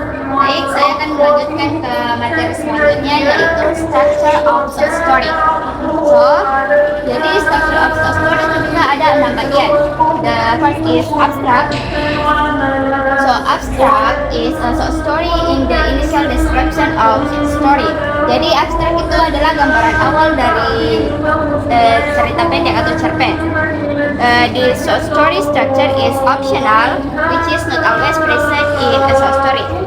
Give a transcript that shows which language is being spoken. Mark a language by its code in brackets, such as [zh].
[id] Baik, saya akan melanjutkan ke materi selanjutnya yaitu structure of short story. So, jadi structure of short story itu juga ada 6 bagian. [en] The first is abstract. So, abstract is a short story in the initial description of story. [id] Jadi abstrak itu adalah gambaran awal dari cerita pendek atau cerpen. [en] The short story structure is optional, which is not always present in a short story.